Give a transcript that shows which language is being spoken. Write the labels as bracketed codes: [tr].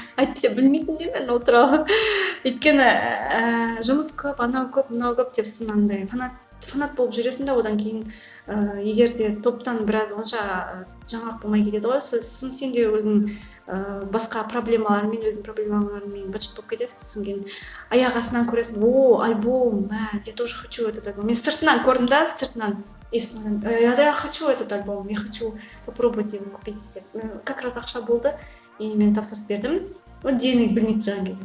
[kk] Айтпесе білмейтін де мен ол туралы. Өйткені жұмыс көп, анау көп, мынау көп деп сосын андай фанат болып жүресің да, одан кейін егер де топтан біраз онша жаңалық болмай кетеді ғой, сосын сен де өзің басқа проблемалармен, өзің проблемалармен быт-шыт болып кетесің, сосын кейін аяқ астынан көресің, альбом, [ru] я тоже хочу этот альбом. [kk] Мен сыртынан көрдім да, [ru] я хочу этот альбом, я хочу попробовать его купить деп. Как раз [kk] ақша болды, и мен тапсырыс бердім. Денег білмей тұрған кезде.